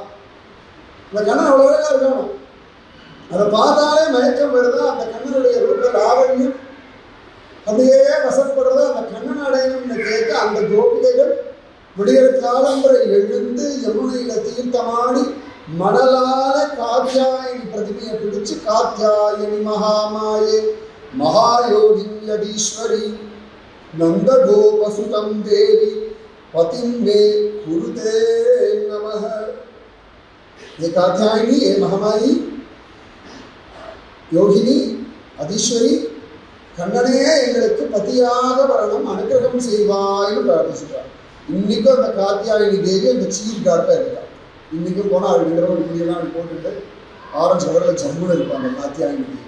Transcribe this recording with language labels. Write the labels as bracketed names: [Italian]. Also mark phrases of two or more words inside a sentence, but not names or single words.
[Tamil] இந்த கண்ணன் அவ்வளோ அழகாக இருக்கணும். அதை பார்த்தாலே மயக்கம் வருதா, அந்த கண்ணனுடைய ரூப லாவண்யம் அப்படியே வசப்படுறதா, அந்த கண்ணன் அடையணும்னு கேட்க அந்த கோபிகைகள் விடியற காலம்பரை எழுந்து யமுனையில தீர்த்தமாடி மணலால காத்தியாயனி பிரதிமையை பிடிச்சு [Sanskrit] कात्यायनि महामाये महायोगिन्यधीश्वरि नन्द गोपसुतं देवि पतिं मे कुरु ते नमः. [Tamil] ஏ காத்யாயனி, ஏ மகாமாயி, யோகினி, அதீஸ்வரி, கண்ணனே எங்களுக்கு பதியாக வரணும், அனுகிரகம் செய்வாய்னு பிரார்த்திச்சுட்டார். இன்னைக்கும் அந்த காத்தியாயனி தேவி அந்த சீர்காட்டா இருக்கா. இன்னைக்கும் போனால் அது 2 இப்படியெல்லாம் போட்டுட்டு ஆரஞ்சு கலரில் ஜம்முன்னு இருப்பாங்க காத்தியாயனி தேவி.